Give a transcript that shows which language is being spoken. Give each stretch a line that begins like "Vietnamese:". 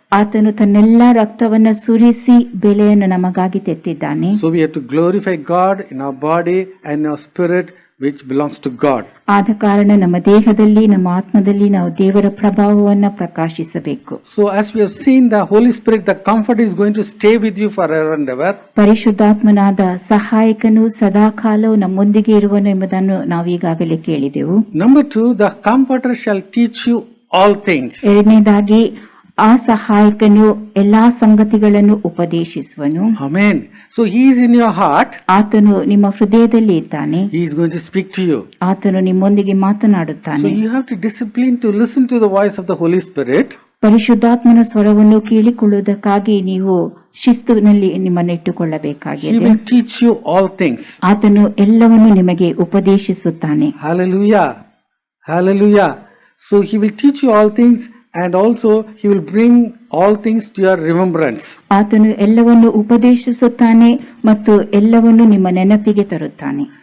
Kannada: ಆತನು ತನ್ನೆಲ್ಲ ರಕ್ತವನ್ನ ಸುರಿಸಿ ಬೆಲೆಯನ್ನು ನಮಗಾಗಿ ತೆತ್ತಿದ್ದಾನೆ.
English: So we have to glorify God in our body and in our spirit which belongs to God.
Kannada: ಆದ ಕಾರಣ ನಮ್ಮ ದೇಹದಲ್ಲಿ, ನಮ್ಮ ಆತ್ಮದಲ್ಲಿ ನಾವು ದೇವರ ಪ್ರಭಾವವನ್ನ ಪ್ರಕಾಶಿಸಬೇಕು.
English: So as we have seen, the Holy Spirit, the comfort is going to stay with you forever and ever.
Kannada: ಪರಿಶುದ್ಧಾತ್ಮನಾದ ಸಹಾಯಕನು ಸದಾ ಕಾಲವು ನಮ್ಮೊಂದಿಗೆ ಇರುವನು ಎಂಬುದನ್ನು ನಾವು ಈಗಾಗಲೇ ಕೇಳಿದೆವು.
English: Number 2, the comforter shall teach you all things.
Kannada: ಎರಡನೇದಾಗಿ ಆ ಸಹಾಯಕನು ಎಲ್ಲಾ ಸಂಗತಿಗಳನ್ನು ಉಪದೇಶಿಸುವನು.
English: Amen. So he is in your heart.
Kannada: ಆತನು ನಿಮ್ಮ ಹೃದಯದಲ್ಲಿ ಇದ್ದಾನೆ.
English: He is going to speak to you.
Kannada: ಆತನು ನಿಮ್ಮೊಂದಿಗೆ ಮಾತನಾಡುತ್ತಾನೆ.
English: So you have to discipline to listen to the voice of the Holy Spirit.
Kannada: ಪರಿಶುದ್ಧಾತ್ಮನ ಸ್ವರವನ್ನು ಕೇಳಿಕೊಳ್ಳುವುದಕ್ಕಾಗಿ ನೀವು ಶಿಸ್ತುವಿನಲ್ಲಿ ನಿಮ್ಮನ್ನು ಇಟ್ಟುಕೊಳ್ಳಬೇಕಾಗಿದೆ.
English: He will teach you all things.
Kannada: ಆತನು ಎಲ್ಲವನ್ನು ನಿಮಗೆ ಉಪದೇಶಿಸುತ್ತಾನೆ.
English: Hallelujah. Hallelujah. So he will teach you all things and also he will bring all things to your remembrance.
Kannada: ಆತನು ಎಲ್ಲವನ್ನು ಉಪದೇಶಿಸುತ್ತಾನೆ ಮತ್ತು ಎಲ್ಲವನ್ನು ನಿಮ್ಮ ನೆನಪಿಗೆ ತರುತ್ತಾನೆ.